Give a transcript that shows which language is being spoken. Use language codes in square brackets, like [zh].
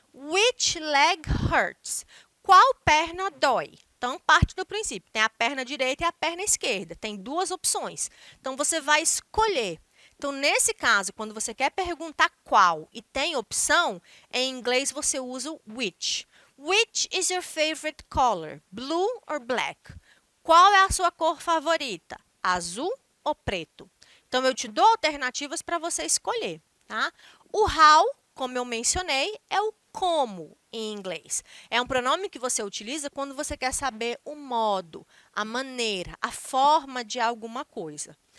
[en] Which leg hurts? [pt] Qual perna dói? Então, parte do princípio, tem a perna direita e a perna esquerda, tem duas opções. Então, você vai escolher. Então, nesse caso, quando você quer perguntar qual e tem opção, em inglês você usa o which. [en] Which is your favorite color? Blue or black? [pt] Qual é a sua cor favorita? Azul ou preto? Então, eu te dou alternativas para você escolher, tá? O how, como eu mencionei, é o como em inglês. É um pronome que você utiliza quando você quer saber o modo, a maneira, a forma de alguma coisa.